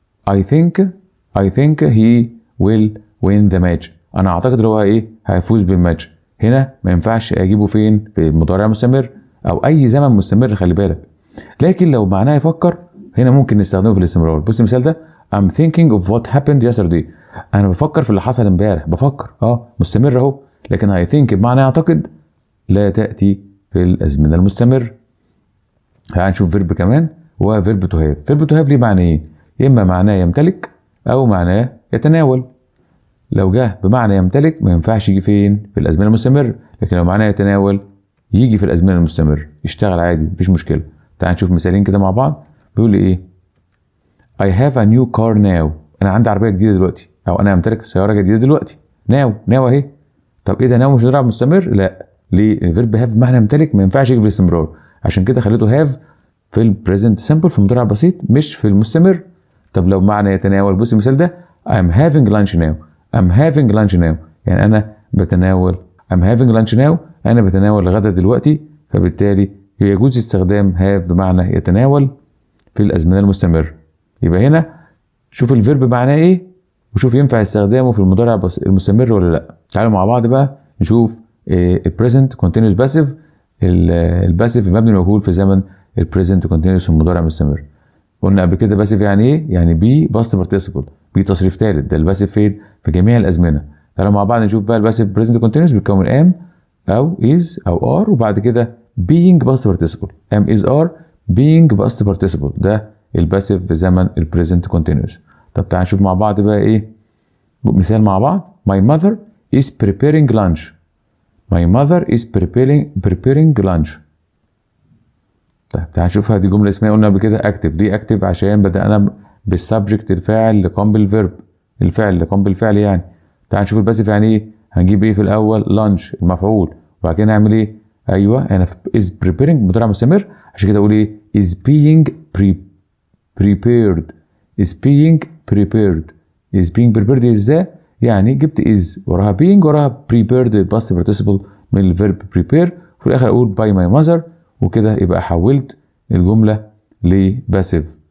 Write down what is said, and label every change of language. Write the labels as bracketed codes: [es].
[en] I think he will win the match. [ar] انا اعتقد هو هيفوز بالماتش. هنا ما ينفعش اجيبه فين؟ في المضارع المستمر او اي زمن مستمر، خلي بالك. لكن لو معناه يفكر هنا ممكن نستخدمه في الاستمرار. بص المثال ده [en] I'm thinking of what happened yesterday. [ar] انا بفكر في اللي حصل امبارح، بفكر مستمر اهو. لكن [en] I think [ar] بمعنى يعتقد لا تأتي في الازمنه المستمر. هنشوف فيرب كمان وهو فيرب تو هاف. فيرب تو هاف ليه معنيين، يا اما معناه يمتلك او معناه يتناول. لو جه بمعنى يمتلك ما ينفعش يجي فين؟ في الازمنه المستمر، لكن لو معناه يتناول يجي في الازمنه المستمر، يشتغل عادي مفيش مشكله. تعال نشوف مثالين كده مع بعض. بيقول لي ايه؟ [en] I have a new car now. [ar] انا عندي عربيه جديده دلوقتي، او انا امتلك سياره جديده دلوقتي. now اهي. طب ايه ده؟ now مش مضارع مستمر؟ لا. ليه؟ الفيرب هاف بمعنى يمتلك ما ينفعش يجي في الاستمرار، عشان كده خليته هاف في البريزنت سمبل في المضارع البسيط مش في المستمر. طب لو معنى يتناول، بص المثال ده [en] I'm having lunch now. I'm having lunch now [ar] يعني انا بتناول. [en] I'm having lunch now [ar] انا بتناول الغداء دلوقتي، فبالتالي يجوز استخدام have بمعنى يتناول في الازمنه المستمر. يبقى هنا شوف الفيرب معناه ايه، وشوف ينفع استخدامه في المضارع المستمر ولا لا. تعالوا مع بعض بقى نشوف البريزنت كونتينيوس باسيف، الباسيف المبني المجهول في زمن البريزنت كونتينيوس في المضارع المستمر. قلنا قبل كده باسيف يعني ايه؟ يعني بي باست بارتيسيبل، بي تصريف ثالث. ده الباسيف فين؟ في جميع الازمنه. تعالوا مع بعض نشوف بقى الباسيف بريزنت كونتينيوس بيتكون ام او از او ار، وبعد كده being باست بارتيسيبل. ام از ار being باست بارتيسيبل، ده الباسيف في زمن البريزنت كونتينيوس. طب تعالوا نشوف مع بعض بقى ايه مثال مع بعض. [en] My mother is preparing lunch. My mother is preparing lunch. [ar] طيب تعال نشوفها. دي جمله اسمها قلنا قبل كده اكتف. ليه اكتف؟ عشان بدأنا بالسبجكت الفاعل اللي قام بالفيرب، الفعل اللي قام بالفعل يعني. تعال نشوف الباسيف يعني ايه. هنجيب ايه في الاول؟ لانش المفعول، وبعد كده نعمل ايه؟ ايوه انا في is preparing مضارع مستمر، عشان كده اقول ايه؟ [en] is being prepared is being prepared [ar] is being prepared ازاي؟ يعني جبت is وراها being وراها prepared past participle من الفيرب prepare، وفي الاخر اقول [en] by my mother، [ar] وكده يبقى حولت الجمله لباسيف.